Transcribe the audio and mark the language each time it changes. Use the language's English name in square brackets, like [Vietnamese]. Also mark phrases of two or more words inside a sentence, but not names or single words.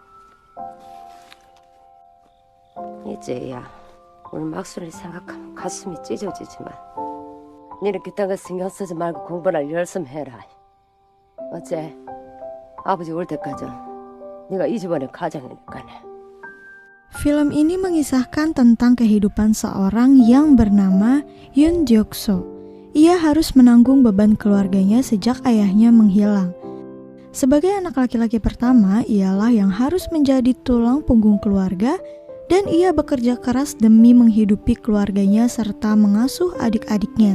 [Korean] 이제야 우리 막순을 생각하면 가슴이 찢어지지만 니는 그딴 거 신경 쓰지 말고 공부나 열심히 해라. 어째 아버지 올 때까지 네가 이 집안의 가장이니까네. [Indonesian] Film ini mengisahkan tentang kehidupan seorang yang bernama Yoon Deok-so. Ia harus menanggung beban keluarganya sejak ayahnya menghilang. Sebagai anak laki-laki pertama, ialah yang harus menjadi tulang punggung keluarga dan ia bekerja keras demi menghidupi keluarganya serta mengasuh adik-adiknya.